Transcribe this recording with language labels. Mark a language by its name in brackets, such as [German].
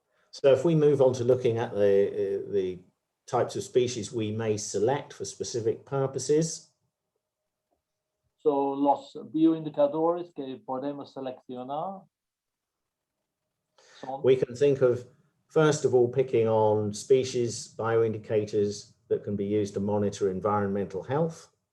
[English] So if we move on to looking at the types of species we may select for specific purposes. [Spanish] So los bioindicadores que podemos seleccionar son, [English] we can think of, first of all, picking on species bioindicators that can be used to monitor environmental health.